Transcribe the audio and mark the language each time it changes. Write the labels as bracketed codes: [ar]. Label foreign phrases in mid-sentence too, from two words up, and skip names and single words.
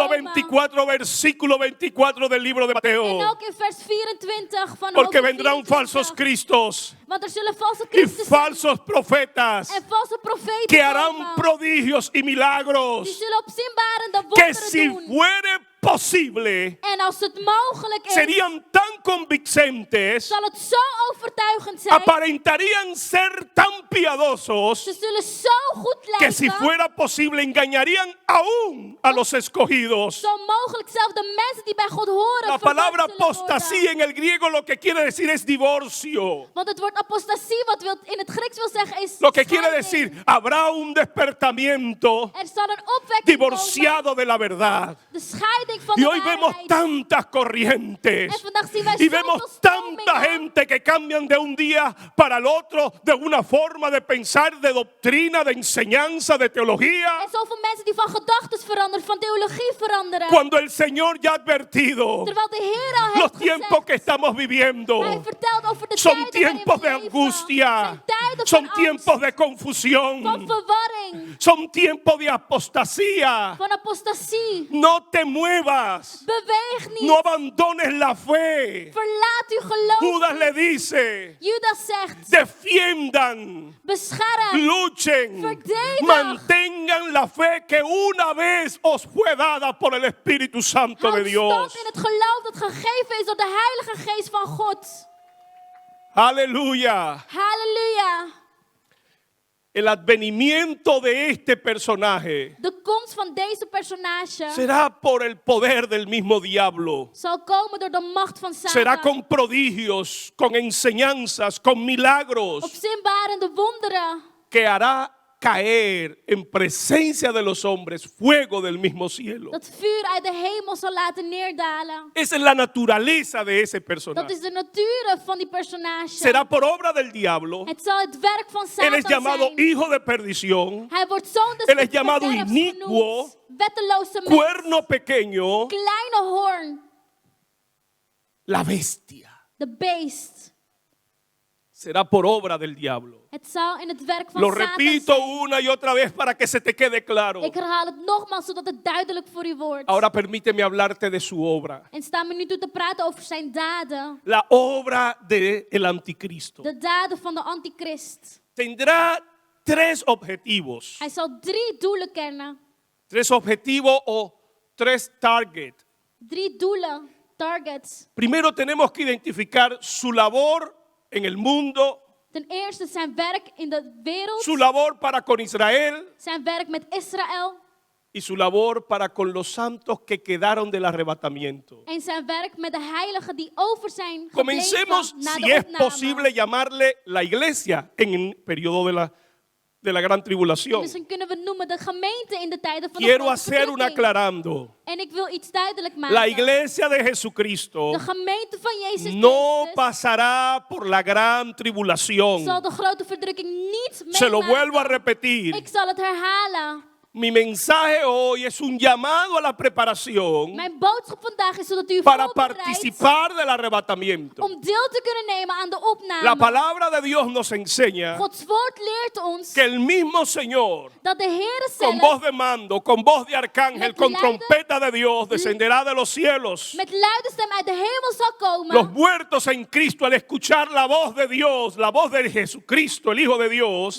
[nl] komen. [es] 24, versículo 24 del libro de [nl] En [es] Mateo. [nl] ook in vers 24 van [es] Porque [nl] hoofdstuk [es] vendrán [nl] 24. [es] falsos cristos [nl] Want er zullen valse [es] y [nl] Christussen [es] falsos profetas [nl] en valse profeten [es] que harán [nl] komen. [es] prodigios y [nl] Die [es] milagros [nl] zullen opzienbarende [es] que [nl] wonderen [es] si [nl] doen. [es] fuere posible [nl] En als het mogelijk is, [es] serían tan convincentes, [nl] zal het zo overtuigend zijn. [es] aparentarían ser tan piadosos [nl] Ze zullen zo goed [es] que si [nl] lijken. [es] fuera posible engañarían aún a los escogidos. [nl] Zo mogelijk zelfs de mensen die bij God horen. [es] La [nl] verward [es] palabra [nl] zullen worden. [es] apostasía en el griego lo que quiere decir es divorcio. [nl] Want het woord apostasie, wat in het Grieks wil zeggen, is [es] Lo que quiere [nl] scheiding. [es] decir, habrá un despertamiento [nl] Er zal een opwekking [es] divorciado de la verdad. [nl] komen. De scheiding van [es] Y [nl] de [es] hoy vemos [nl] waarheid. [es] tantas corrientes. [nl] En vandaag zien wij [es] Y [nl] zoveel [es] vemos tanta [nl] stromingen. [es] gente que cambian de un día para el otro de una forma de pensar, de doctrina, de enseñanza, de teología. [nl] En zoveel mensen die van gedachten veranderen, van theologie veranderen. [es] Cuando el Señor ya ha advertido [nl] Terwijl de Heer al [es] los [nl] heeft [es] tiempos que [nl] gezegd. [es] estamos viviendo. [nl] Hij vertelt over de [es] Son [nl] tijden [es] tiempos de [nl] waarin we leven. [es] angustia. [nl] Zijn tijden [es] Son [nl] van [es] tiempos [nl] angst, [es] de confusión. [nl] van verwarring, [es] Son tiempos de apostasía. [nl] van apostasie. [es] No te muevas. [nl] Beweeg niet. [es] No abandones la fe. [nl] Verlaat uw geloof. [es] Judas le dice, [nl] Judas zegt, [es] defiendan, [nl] bescherm, [es] luchen, [nl] verdedig. [es] mantengan la fe que una vez os fue dada por el Espíritu Santo de [nl] houd [es] Dios. [nl] stand in het geloof dat gegeven is door de Heilige Geest van God. [es] Aleluya. [nl] Halleluja. [es] El advenimiento de este personaje [nl] De komst van deze personage [es] será por el poder del mismo diablo. [nl] zal komen door de macht van [es] Será [nl] Satan. [es] con prodigios, con enseñanzas, con milagros [nl] Opzienbarende wonderen. [es] que hará caer en presencia de los hombres fuego del mismo cielo. [nl] Dat vuur uit de hemel zal laten neerdalen. [es] Esa es la naturaleza de ese [nl] Dat [es] personaje. [nl] is de natuur van die personage. [es] Será por obra del diablo. [nl] Het zal het werk van [es] Él [nl] Satan [es] es llamado [nl] zijn. [es] hijo de perdición, [nl] Hij wordt zoon des [es] Él es llamado [nl] verderfs [es] iniquo, [nl] genoemd. Wetteloze mens. [es] cuerno pequeño, [nl] Kleine hoorn. [es] la bestia. [nl] De beest. [es] Será por obra del diablo. [nl] Het zal in het werk van [es] Lo [nl] Satan [es] repito [nl] zijn. [es] una y otra vez para que se te quede claro. [nl] Ik herhaal het nogmaals, zodat het duidelijk voor u wordt. [es] Ahora permíteme hablarte de su obra. [nl] En sta me nu toe te praten over zijn daden. [es] La obra del anticristo. [nl] De daden van de antichrist. [es] Tendrá 3 objetivos. [nl] Hij zal 3 doelen kennen. [es] 3 objetivos o 3 targets. [nl] 3 doelen, targets. [es] Primero tenemos que identificar su labor en el mundo, [nl] Ten eerste zijn werk in de wereld. [es] su labor para con Israel [nl] Zijn werk met Israël. [es] y su labor para con los santos que quedaron del arrebatamiento. [nl] En zijn werk met de heiligen die over zijn [es] Comencemos, [nl] gebleven na [es] si [nl] de [es] es [nl] opname. [es] posible, llamarle la iglesia en el periodo de la gran tribulación. [nl] Misschien kunnen we het noemen de gemeente in de tijden van de [es] Quiero [nl] grote [es] hacer un [nl] verdrukking. [es] aclarando. [nl] En ik wil iets duidelijk maken. [es] La iglesia de Jesucristo [nl] De gemeente van Jezus [es] no [nl] Christus [es] pasará por la gran tribulación. [nl] zal de grote verdrukking niet [es] Se lo vuelvo a [nl] meemaken. [es] repetir. [nl] Ik zal het herhalen. [es] Mi mensaje hoy es un llamado a la preparación [nl] Mijn boodschap vandaag is zodat u [es] para [nl] voorbereidt [es] participar del arrebatamiento. [nl] om deel te kunnen nemen aan de [es] La [nl] opname. [es] palabra de Dios nos enseña [nl] Gods woord leert ons [es] que el mismo Señor, [nl] dat de Heere [es] con [nl] zelf [es] voz de mando, con voz de arcángel, [nl] Met [es] con [nl] luide- [es] trompeta de Dios, descenderá de los cielos. [nl] met luide stem uit de hemel zal komen. [es] Los muertos en Cristo, al escuchar la voz de Dios, la voz de Jesucristo, el Hijo de Dios,